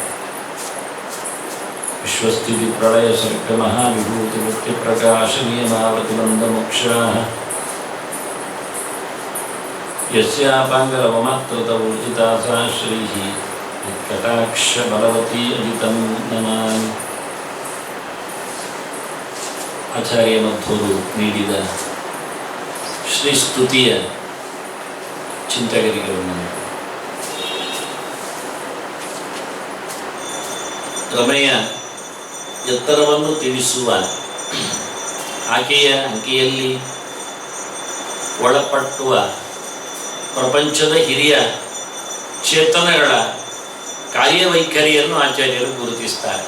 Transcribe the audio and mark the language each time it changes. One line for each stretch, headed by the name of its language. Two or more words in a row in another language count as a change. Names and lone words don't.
Sanskrit: विश्वस्थितिप्रलयसर्गमहाविभूतिवृत्तिप्रकाशनीयमावृतिबन्धमोक्षाः यस्यापाङ्गलवमात्रतवूर्जिता सा श्रीः कटाक्षबलवती अजितं नमामि।
Kannada: ಆಚಾರ್ಯ ಮಧ್ವರು ನೀಡಿದ ಶ್ರೀಸ್ತುತಿಯ ಚಿಂತಕರಿಗೆ ರಮೆಯ ಎತ್ತರವನ್ನು ತಿಳಿಸುವ ಆಕೆಯ ಅಂಕೆಯಲ್ಲಿ ಒಳಪಟ್ಟುವ ಪ್ರಪಂಚದ ಹಿರಿಯ ಚೇತನಗಳ ಕಾರ್ಯವೈಖರಿಯನ್ನು ಆಚಾರ್ಯರು ಗುರುತಿಸ್ತಾರೆ.